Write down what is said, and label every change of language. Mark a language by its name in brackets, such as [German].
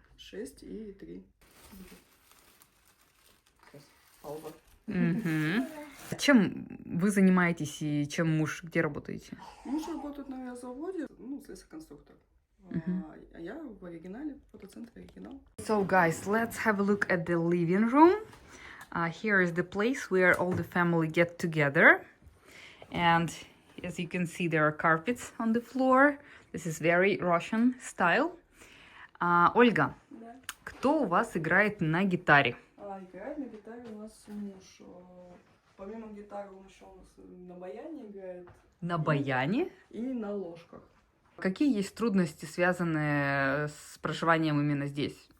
[Russian] 6 и 3. Сейчас, Алба. Чем вы занимаетесь и чем муж, где работаете? Муж работает на авиазаводе, слесарь-конструктор. А я в оригинале, фотоцентр оригинал. [English] So guys, let's have a look at the living room. Here is the place where all the family get together. And as you can see, there are carpets on the floor. This is very Russian style. [Russian] Ольга, Да. кто у вас играет на гитаре? Играет на гитаре у нас муж. Помимо гитары он еще у нас на баяне играет. На баяне? И на ложках. Какие есть трудности, связанные с проживанием именно здесь?